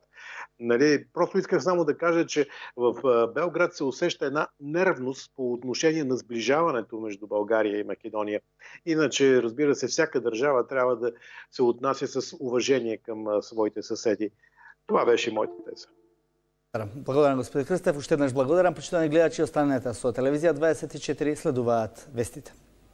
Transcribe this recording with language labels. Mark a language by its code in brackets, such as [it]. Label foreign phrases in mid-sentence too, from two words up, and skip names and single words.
[bg] Нали? Просто исках само да кажа, че в Белград се усеща една нервност по отношение на сближаването между България и Македония. Иначе, разбира се, всяка държава трябва да се отнася с уважение към своите съседи. Това беше моята теза. [mk] Благодарам, господин Крстев. Уште еднаш благодарам. Почитувани гледачи, останете со телевизија 24, следуваат вестите.